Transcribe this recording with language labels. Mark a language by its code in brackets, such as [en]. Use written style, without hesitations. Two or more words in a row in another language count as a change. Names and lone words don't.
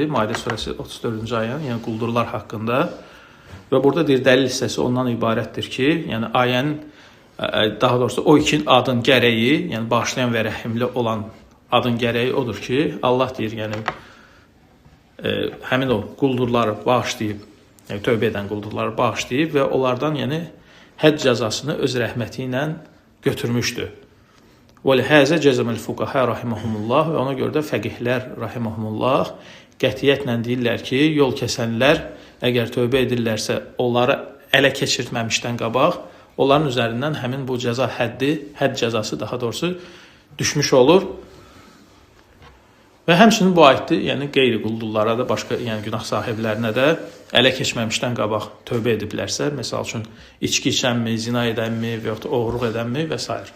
[az] Maidə surəsi 34-cü ayəni, yəni quldurlar haqqında. Və burada deyir dəlil hissəsi ondan ibarətdir ki, yəni ayənin daha doğrusu o iki adın gərəyi, yəni bağışlayan və rəhimli olan adın gərəyi odur ki, Allah deyir, yəni həmin o quldurları bağışlayıb, yəni tövbə edən quldurları bağışlayıb və onlardan yəni hədd cəzasını öz rəhməti ilə götürmüşdür. [ar] وَلِهَذَا جَزَمَ الْفُقَهَا رَحِمَهُمُllَّهِ [az] Və ona görə də fəqihlər rahiməhumullah qətiyyətlə deyirlər ki, yol kəsənlər əgər tövbə edirlərsə, onları ələ keçirtməmişdən qabaq, onların üzərindən həmin bu cəza hədd cəzası daha doğrusu düşmüş olur. Və həmçinin bu ayətdə, yəni qeyri quldurlara da, başqa yəni günah sahiblərinə də ələ keçməmişdən qabaq tövbə ediblərsə, məsəl üçün içki içənmi, zina edənmi və yaxud oğurluq edənmi və s.